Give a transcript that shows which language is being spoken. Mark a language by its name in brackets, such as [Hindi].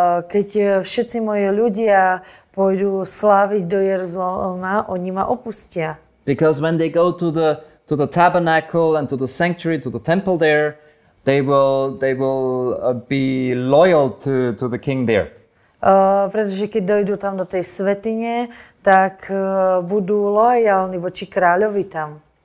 [Slovak] Keď všetci moji ľudia pôjdu sláviť do Jeruzalema, oni ma opustia. [English] Because when they go to the tabernacle and to the sanctuary, to the temple there, they will be loyal to the king there. [Slovak] Pretože keď dojdú tam do tej svätyne, tak budú lojálni voči kráľovi tam.